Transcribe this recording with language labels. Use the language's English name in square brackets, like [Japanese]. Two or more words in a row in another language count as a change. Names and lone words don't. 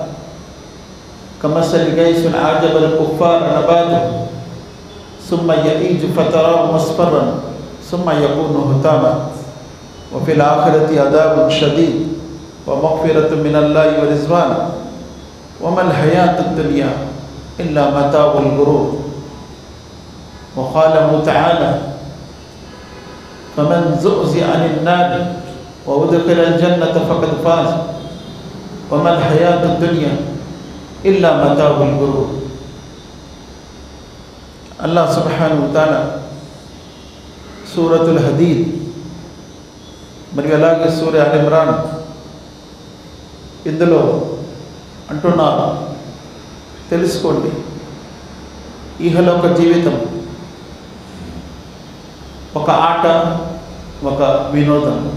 [Arabic] كمثل غيث أعجب الكفار نباته ثم يئيج فتراه مصفرا ثم يكون هتاما وفي الآخرة عذاب شديد ومغفرة من الله ورضوان وما الحياة الدنيا إلا متاع الغرور. وقال تعالى: فمن زحزح عن النار وأدخل الجنة فقد فاز وما الحياة الدنيا إلا متاع الغرور. [Telugu] అల్లాహ్ [Arabic] سبحانه وتعالى [Telugu] సూరతుల్ హదీద్ మరియు అలాగే సూర అల్ ఇమ్రాన్ ఇందులో అంటున్నారు, తెలుసుకోండి, ఇహలోక జీవితం ఒక ఆట, ఒక వినోదం.